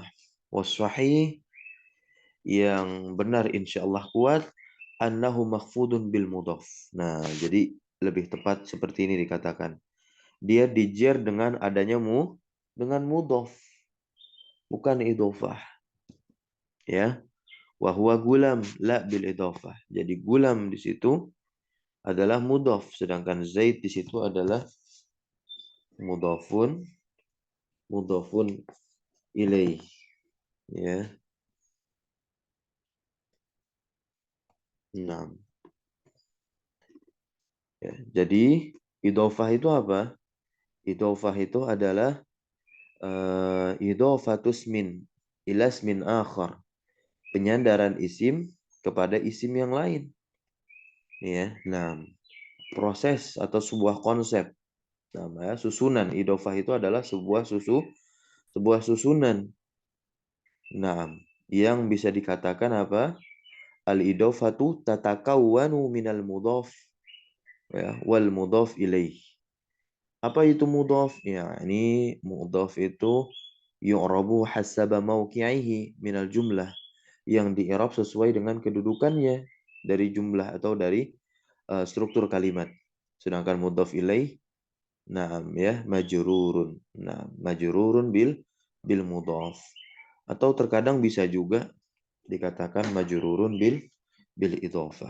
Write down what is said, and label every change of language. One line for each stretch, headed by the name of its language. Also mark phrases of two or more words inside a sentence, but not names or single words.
Arabic: Wasahih,
Indonesian: yang benar insyaallah kuat,
Arabic: أنه مخفوض بالمضاف.
Indonesian: Nah, jadi lebih tepat seperti ini dikatakan. Dia dijer dengan adanya dengan mudhaf, bukan idhofah. Ya.
Arabic: وهو غلام لا بالإضافة.
Indonesian: Jadi gulam di situ adalah mudhaf, sedangkan Zaid di situ adalah
Arabic: مضاف إليه.
Indonesian: Ya. Nah, ya. Jadi idhofah itu apa? Idhofah itu adalah
Arabic: إضافة اسم إلى اسم آخر.
Indonesian: Penyandaran isim kepada isim yang lain. Ya. Nah, proses atau sebuah konsep. Namanya susunan. Idhofah itu adalah sebuah susunan. Nah, yang bisa dikatakan apa?
Arabic: الإضافة تتكون من المضاف يا والمضاف إليه.
Indonesian: Apa itu mudhaf? Ya, ini mudhaf itu
Arabic: يعرب حسب موقعه من الجملة,
Indonesian: yang di'irab sesuai dengan kedudukannya dari jumlah atau dari struktur kalimat. Sedangkan
Arabic: مضاف إليه,
Indonesian: ya, majrurun. Nah,
Arabic: مجرور بالمضاف.
Indonesian: Atau terkadang bisa juga dikatakan
Arabic: مجرور بالإضافة.